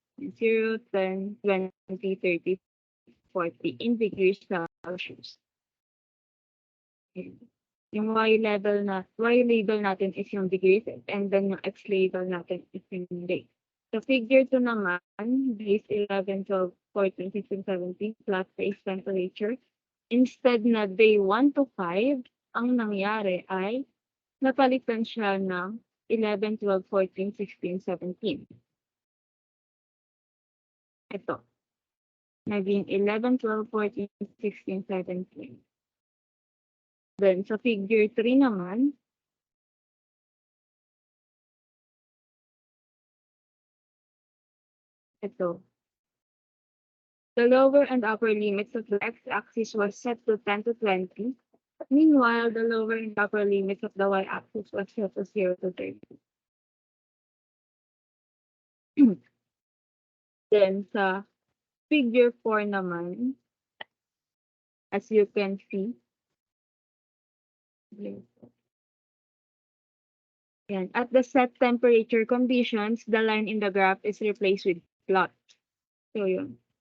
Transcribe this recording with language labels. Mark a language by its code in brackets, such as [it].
[en] 0, 10, 20, 30, 40 in degrees Celsius. [tl] Yung Y label natin is yung degrees, and then yung X label natin is yung day. [en] So figure 2 [tl] naman, [en] days 11, 12, 14, 15, 17, flat face temperature. [tl] Instead na day 1 to 5, ang nangyari ay napalitan siya ng 11, 12, 14, 16, 17. Ito. Naging 11, 12, 14, 16, 17. Then, sa figure 3 naman, ito. [en] The lower and upper limits of the x-axis was set to 10 to 20. Meanwhile, the lower and upper limits of the y-axis was set to 0 to 30. Then, [tl] sa figure 4 naman, [en] as you can see, yan, at the set temperature conditions, the line in the graph is replaced with plot. So, yun.